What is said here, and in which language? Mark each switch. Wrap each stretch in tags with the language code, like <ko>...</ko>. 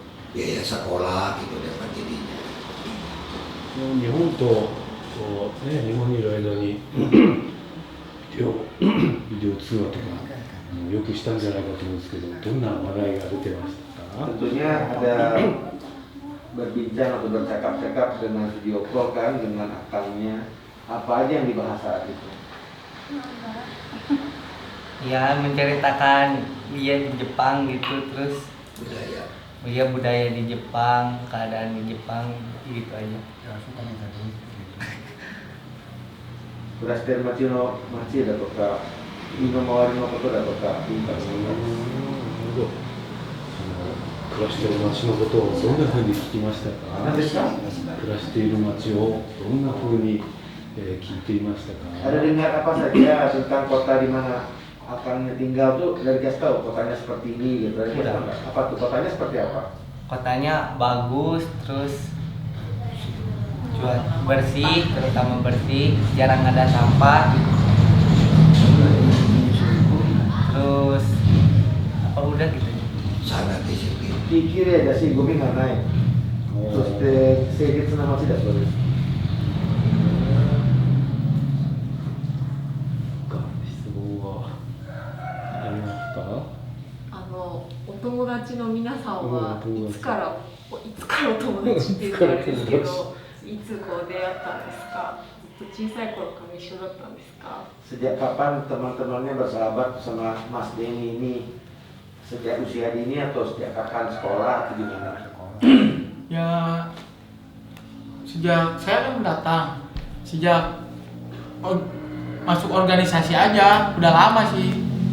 <id>Biaya sekolah gitu dapat jadinya.</id> <ja>日本とこう、ね、日本にいる間にビデオ通話とかよくしたんじゃないかと思うんですけど、どんな話題が出てましたか？</ja> <id>Tentunya ada berbincang atau bercakap-cakap dengan video call kan dengan akangnya. Apa aja yang dibahas saat itu? Ya menceritakan dia di Jepang gitu, terus budaya di Jepang, keadaan di Jepang gitu aja.</id> <ja>暮らしてる街だとか、身の回りのことだとか、文化のこと。暮らしている街のことをどんな風に聞きましたか？何ですか？暮らしている街をどんな風に聞いていましたか？</ja> <id>Ada dengar apa saja tentang kota di mana akangnya tinggal tuh dari kasih tahu kotanya seperti ini gitu. Dari kasih tahu nggak? Apa tuh kotanya seperti apa? Kotanya bagus, terus bersih, terutama bersih, jarang ada sampah. Terus apa udah gitu? Sangat disiplin.</id> <ja>綺麗だしゴミがない。そして清潔な街だそうです。質問はありますか？お友達の皆さんはいつからお友達って言ったらあれですけど、いつこう出会ったんですか？ずっと小さい頃から一緒だったんですか？</ja> <id>Sejak kapan teman-temannya bersahabat sama Mas Denny ini? Sejak usia dini atau sejak kapan sekolah atau gimana? Ya sejak saya kan datang, sejak masuk organisasi aja udah lama sih.</id>